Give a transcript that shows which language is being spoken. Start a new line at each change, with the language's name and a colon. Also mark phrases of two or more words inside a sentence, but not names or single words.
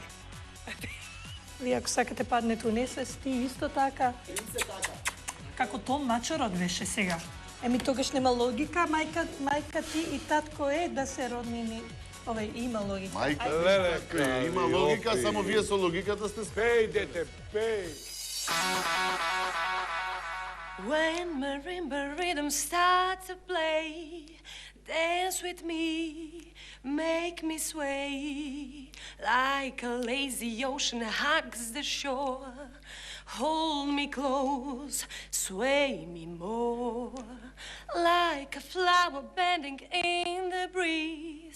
Macedonian: Вие ако сакате паднете у несвест, ти исто така. Како Том Мачорот беше сега. Еми тогаш нема логика, мајка ти и татко е да се роднини. Овај има логика. Мајка, има логика, само вие со логиката сте Пеј, дете, пеј.
English: When marimba rhythm starts to play, dance with me, make me sway, like a lazy ocean hugs the shore. Hold me close, sway me more, like a flower bending in the breeze.